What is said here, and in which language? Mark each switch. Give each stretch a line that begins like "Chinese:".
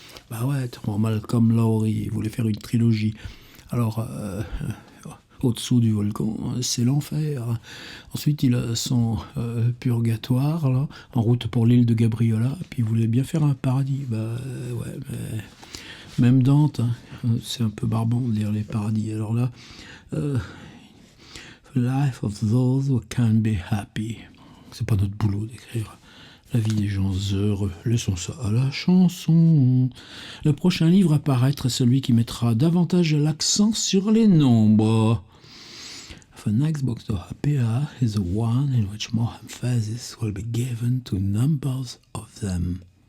French: Bah ouais, Malcolm Lowry, il voulait faire une trilogie. Alors... au-dessous du volcan, c'est l'enfer. Ensuite, il a son purgatoire, là, en route pour l'île de Gabriola, puis il voulait bien faire un paradis. Bah ouais, mais même Dante, hein, c'est un peu barbant de lire les paradis. Alors là,
English: life of those who can be happy.
French: C'est pas notre boulot d'écrire la vie des gens heureux. Laissons ça à la chanson. Le prochain livre à paraître est celui qui mettra davantage l'accent sur les nombres.
English: the next book to appear is the one in which more emphasis will be given to numbers of them.